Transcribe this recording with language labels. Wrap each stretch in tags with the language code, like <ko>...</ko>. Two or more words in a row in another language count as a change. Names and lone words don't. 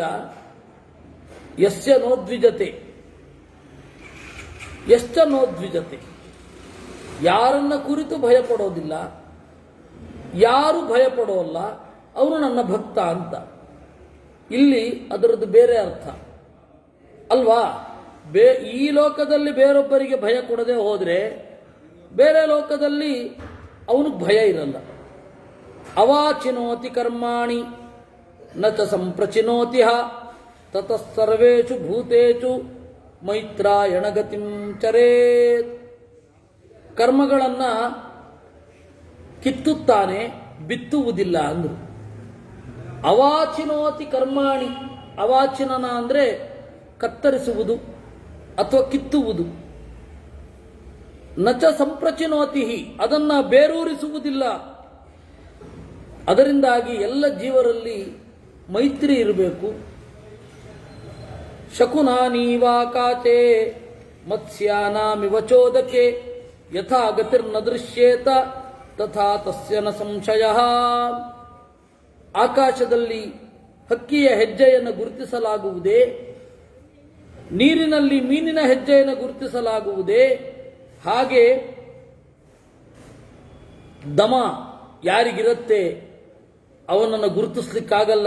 <sa>ಯಸ್ಯ ನೋದ್ವಿಜತೆ,</sa> <kn>ಎಷ್ಟ ನೋದ್ವಿಜತೆ, ಯಾರನ್ನ ಕುರಿತು ಭಯ ಪಡೋದಿಲ್ಲ, ಯಾರು ಭಯ ಪಡೋಲ್ಲ, ಅವನು ನನ್ನ ಭಕ್ತ ಅಂತ. ಇಲ್ಲಿ ಅದರದ್ದು ಬೇರೆ ಅರ್ಥ ಅಲ್ವಾ? ಈ ಲೋಕದಲ್ಲಿ ಬೇರೊಬ್ಬರಿಗೆ ಭಯ ಕೊಡದೆ ಹೋದ್ರೆ ಬೇರೆ ಲೋಕದಲ್ಲಿ ಅವನಿಗೆ ಭಯ ಇರಲ್ಲ.</kn> <sa>ಅವಾಚಿನೋತಿ ಕರ್ಮಾಣಿ ನ ಚ ಸಂಪ್ರಚಿನೋತಿ ತತಃಸರ್ವೇಷು ಭೂತೇಷು ಮೈತ್ರಾಯಣ ಗತಿಂ ಚರೇತ್.</sa> <kn>ಕರ್ಮಗಳನ್ನ ಕಿತ್ತುತ್ತಾನೆ, ಬಿತ್ತುವುದಿಲ್ಲ ಅಂದ್ರು.</kn> <sa>ಅವಾಚಿನೋತಿ ಕರ್ಮಾಣಿ,</sa> <kn>ಅವಾಚಿನನ ಅಂದ್ರೆ ಕತ್ತರಿಸುವುದು ಅಥವಾ ಕಿತ್ತುವುದು.</kn> <sa>ನಚ ಸಂಪ್ರಚಿನೋತಿ,</sa> <kn>ಅದನ್ನ ಬೇರೂರಿಸುವುದಿಲ್ಲ. ಅದರಿಂದಾಗಿ ಎಲ್ಲ ಜೀವರಲ್ಲಿ ಮೈತ್ರಿ ಇರಬೇಕು.</kn> <sa>ಶಕುನಾನೀವಾ ಕಾಚೆ ಮತ್ಸ್ಯಾನಾಮಿವ ಚೋದಕೆ ಯಥಾ ಗತಿರ್ನ ದೃಶ್ಯೇತ ತಥಾ ತಸ್ಯ ನ ಸಂಶಯ.</sa> <kn>ಆಕಾಶದಲ್ಲಿ ಹಕ್ಕಿಯ ಹೆಜ್ಜೆಯನ್ನು ಗುರುತಿಸಲಾಗುವುದೇ, ನೀರಿನಲ್ಲಿ ಮೀನಿನ ಹೆಜ್ಜೆಯನ್ನು ಗುರುತಿಸಲಾಗುವುದೇ, ಹಾಗೆ ದಮ ಯಾರಿಗಿರುತ್ತೆ ಅವನನ್ನು ಗುರುತಿಸ್ಲಿಕ್ಕಾಗಲ್ಲ.</kn>